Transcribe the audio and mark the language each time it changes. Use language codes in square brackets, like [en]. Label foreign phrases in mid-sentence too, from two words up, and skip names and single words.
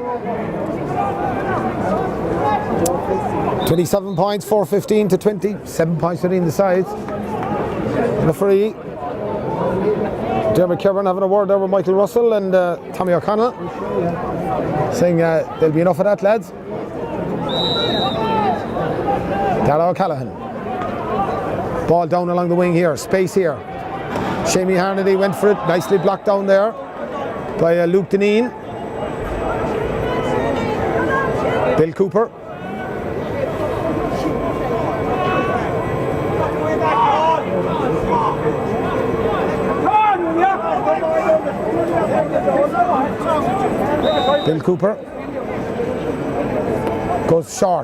[en] 27 points, 4-15 to 20. 7 points between the sides. Referee Dermot Kirwan having a word there with Michael Russell and Tommy O'Connell, saying there'll be enough of that, lads. Darragh O'Callaghan. Ball down along the wing here. Space here. Shamey Harnedy went for it. Nicely blocked down there by Luke Deneen. Bill Cooper. Bill Cooper goes short.